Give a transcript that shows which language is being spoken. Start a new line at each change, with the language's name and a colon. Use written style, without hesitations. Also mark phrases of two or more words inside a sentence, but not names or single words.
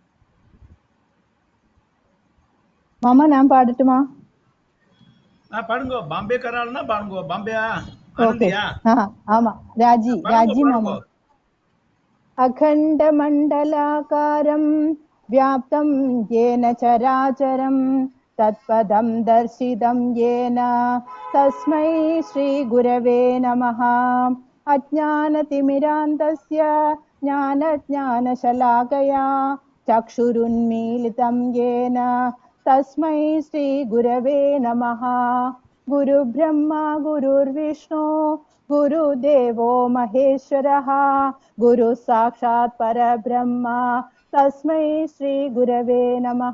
Tamil: மாமா நான் பாடட்டுமா? பாடுங்க. பாம்பே கரால்னா பாடுங்க. பாம்பேயா? ஓகே. ஆமா, ராஜி மாமா.
Sanskrit: अखण्डमण्डलाकारं व्याप्तं येन चराचरम् तत्पदं दर्शितं येन तस्मै श्री गुरवे नमः. अज्ञानतिमिरान्धस्य ज्ञानाञ्जनशलाकया चक्षुरुन्मीलितम् येन तस्मै श्री गुरवे नमः. गुरु ब्रह्मा गुरुर्विष्णु गुरुदेवो महेश्वरः गुरु साक्षात् परब्रह्मा तस्मै श्री गुरवे नमः.